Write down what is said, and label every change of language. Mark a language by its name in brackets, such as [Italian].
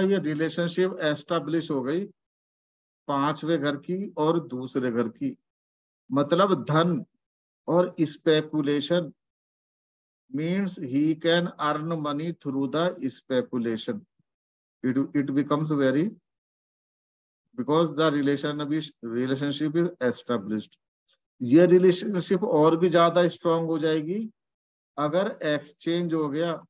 [Hindi] ये relationship establish हो गई 5वें घर की और दूसरे घर की। मतलब धन और speculation [English] means he can earn money through the speculation. It becomes very, because the relationship is established. [Hindi] ये रिलेशनशिप और भी ज्यादा स्ट्रांग हो जाएगी अगर एक्सचेंज हो गया।